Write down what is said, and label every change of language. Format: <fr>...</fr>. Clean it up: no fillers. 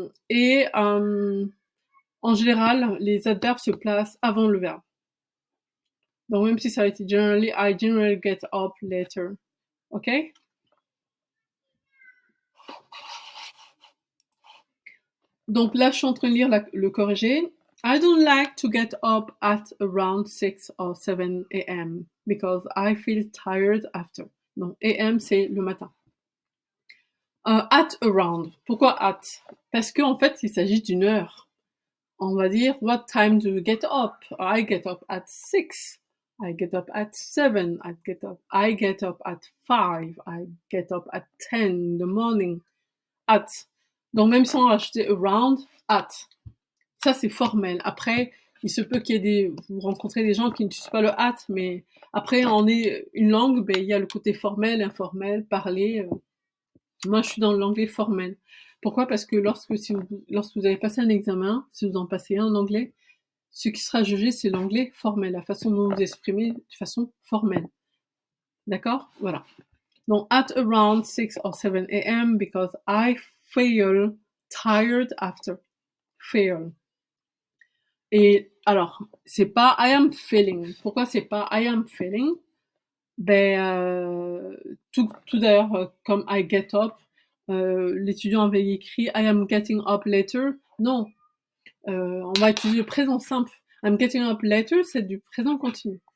<fr>Et en général, les adverbes se placent avant le verbe. Donc même si ça a été generally,</fr> <en>I generally get up later. Ok?</en> <fr>Donc là, je suis en train de lire le corrigé.</fr> <en>I don't like to get up at around 6 or 7 a.m. because I feel tired after.</en> <fr>Donc a.m. c'est le matin.</fr> <en>At around.</en> <fr>Pourquoi at? Parce qu'en fait, il s'agit d'une heure. On va dire,</fr> <en>what time do you get up? I get up at 6. I get up at 7. I get up at 5. I get up at 10 in the morning. At.</en> <fr>Donc même si on rajoutait around, at. Ça, c'est formel. Après, il se peut qu'il y ait vous rencontrez des gens qui n'utilisent pas le at, mais après, on est une langue, ben, il y a le côté formel, informel, parler. Moi, je suis dans l'anglais formel. Pourquoi? Parce que lorsque vous avez passé un examen, si vous en passez un en anglais, ce qui sera jugé, c'est l'anglais formel, la façon dont vous vous exprimez de façon formelle. D'accord? Voilà. Donc,</fr> <en>at around 6 or 7 a.m. because I feel tired after. Feel.</en> <fr>Et alors, c'est pas</fr> <en>I am feeling.</en> <fr>Pourquoi c'est pas I am feeling? Ben, tout d'ailleurs, comme</fr> <en>I get up,</en> <fr>l'étudiant avait écrit</fr> <en>I am getting up later.</en> <fr>Non, on va utiliser le présent simple.</fr> <en>I'm getting up later,</en> <fr>c'est du présent continu.</fr>